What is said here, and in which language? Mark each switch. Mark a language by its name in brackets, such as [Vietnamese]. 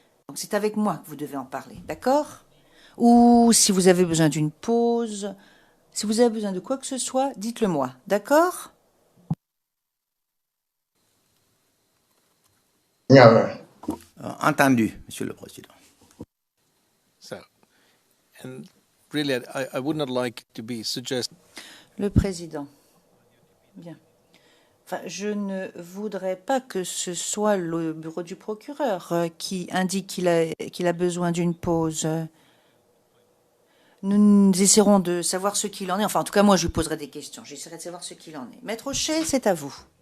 [French] Donc c'est avec moi que vous devez en parler, d'accord? Ou si vous avez besoin d'une pause, si vous avez besoin de quoi que ce soit, dites-le moi, d'accord? Nyame. Entendu, Monsieur le Président. [English] So, and really, I would not like to be suggesting. [French] Le président. Bien. Enfin, je ne voudrais pas que ce soit le bureau du procureur qui indique qu'il a besoin d'une pause. Nous essaierons de savoir ce qu'il en est. Enfin, en tout cas, moi, je lui poserai des questions. J'essaierai de savoir ce qu'il en est. Maître Auchet, c'est à vous.